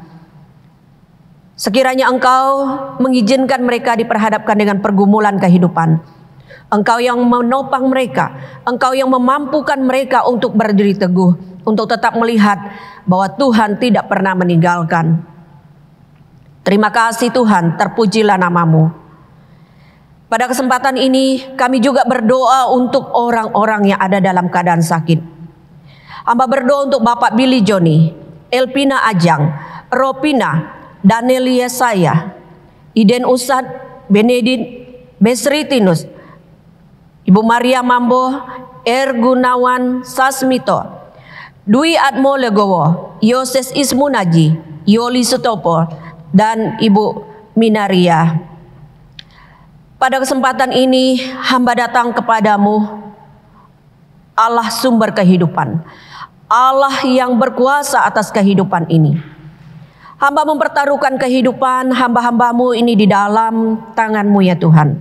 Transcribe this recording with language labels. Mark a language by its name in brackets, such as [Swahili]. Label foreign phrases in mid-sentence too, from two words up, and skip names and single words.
[Indonesian] Sekiranya Engkau mengizinkan mereka diperhadapkan dengan pergumulan kehidupan, Engkau yang menopang mereka, Engkau yang memampukan mereka untuk berdiri teguh, untuk tetap melihat bahwa Tuhan tidak pernah meninggalkan. Terima kasih Tuhan, terpujilah nama-Mu. Pada kesempatan ini kami juga berdoa untuk orang-orang yang ada dalam keadaan sakit. Hamba berdoa untuk Bapak Billy Joni, Elpina Ajang, Ropina, Daniel Yesaya, Iden Usad, Benedit Besritinus, Ibu Maria Mambo, Gunawan Sasmito, Dwi Atmo Legowo, Yoses Ismunaji, Yoli Sutopo, dan Ibu Minaria. Pada kesempatan ini hamba datang kepadamu, Allah sumber kehidupan, Allah yang berkuasa atas kehidupan ini. Hamba mempertaruhkan kehidupan hamba-hamba-Mu ini di dalam tangan-Mu ya Tuhan.